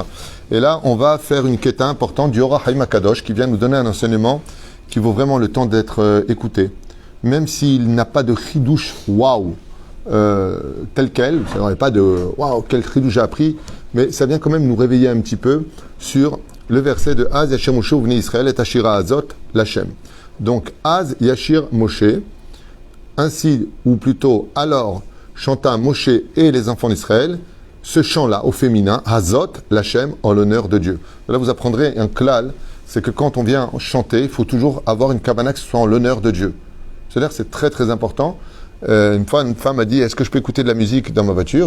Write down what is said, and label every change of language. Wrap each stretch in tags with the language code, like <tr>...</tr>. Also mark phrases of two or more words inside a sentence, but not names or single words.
<fr>Et là, on va faire une quête importante du Ora Haim HaKadosh, qui vient nous donner un enseignement qui vaut vraiment le temps d'être écouté. Même s'il n'a pas de chidouche waouh, tel quel, ça n'aurait pas de waouh, quel chidouche j'ai appris, mais ça vient quand même nous réveiller un petit peu sur le verset de</fr> <he>אז ישיר משה ובני ישראל</he> <fr>et</fr> <he>אשירה הזאת לכם. Donc אז ישיר משה,</he> <fr>ainsi ou plutôt alors chanta Moshe et les enfants d'Israël, ce chant-là au féminin,</fr> <he>הזאת לכם,</he> <fr>en l'honneur de Dieu. Là vous apprendrez un klal, c'est que quand on vient chanter, il faut toujours avoir une kavana qui soit en l'honneur de Dieu. C'est-à-dire c'est très très important. Une fois, une femme m'a dit, est-ce que je peux écouter de la musique dans ma voiture?</fr>